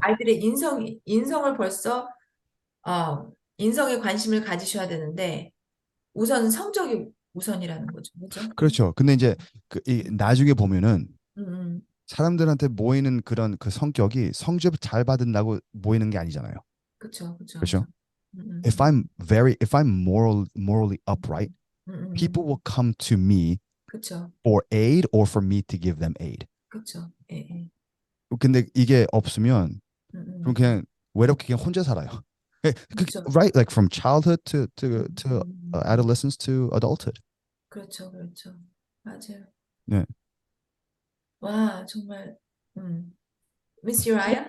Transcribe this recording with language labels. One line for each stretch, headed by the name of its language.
Korean: 아이들의 인성을 벌써 인성에 관심을 가지셔야 되는데 우선 성적이 우선이라는 거죠. 그렇죠? 그렇죠. 근데 이제 나중에 보면은 음, 사람들한테 모이는 그런 그 성격이 성적 잘 받은다고 모이는 게 아니잖아요. 그렇죠, 그렇죠, 그렇죠? 그렇죠.
English: If I'm morally upright, people will come to me
Korean: 그렇죠,
English: for aid or for me to give them aid.
Korean: 그렇죠. 예, 예. 근데 이게 없으면 그럼 그냥 외롭게 그냥 혼자 살아요. 그렇죠.
English: Right, like from childhood to adolescence to adulthood.
Korean: 그렇죠, 그렇죠. 맞아요. 네. 와, 정말, Miss Uriah?